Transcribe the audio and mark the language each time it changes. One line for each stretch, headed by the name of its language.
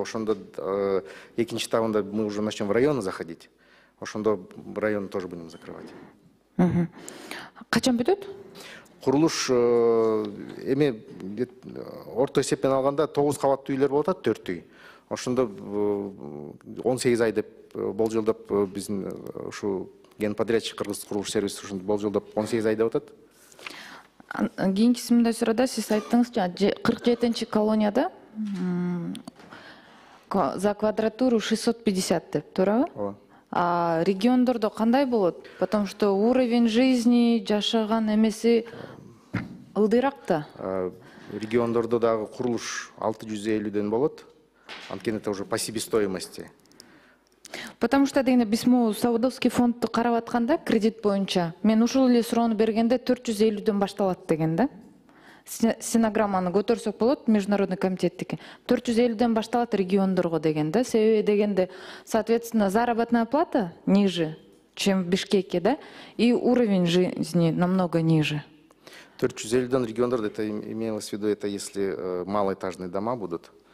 Kyrgyz: Ошондо экинчи этабында
Russian: мы уже начнем в районы заходить.
Kyrgyz: Ошондо
Russian: районы тоже будем закрывать.
Kyrgyz: Качан бүтөт? Курулуш эми орто эсеппен алганда 9 кабаттуу үйлөр болуп атат, 4 үй. Ошондо 18 ай деп болжолдоп биздин ушу генподрядчик Кыргыз курулуш сервис ушинтип болжолдоп 18 ай деп атат. Кийинкиси мындай суроодо сиз айттыңыз, 47-чи колонияда
Russian: за квадратуру
Kyrgyz: 650 деп, туурабы? Ооба. А региондордо кандай болот?
Russian: Потому что уровень жизни,
Kyrgyz: жашаган эмеси ылдыйраак да. Региондордо дагы курулуш 650дөн болот. Анткени
Russian: это уже по себестоимости. Потому что
Kyrgyz: дегенде биз могу Саудовский фондду карап атканда кредит боюнча мен ушул эле суроону бергенде 450дөн башталат деген да. Стенограмманы көтөрсөк болот, международный комитеттики. 450дөн башталат региондорго деген да. Себеби дегенде,
Russian: соответственно, заработная плата ниже, чем в Бишкеке, да, и уровень жизни намного ниже. 450дөн
Kyrgyz: региондордо,
Russian: это имелось в виду, это если малоэтажные дома будут.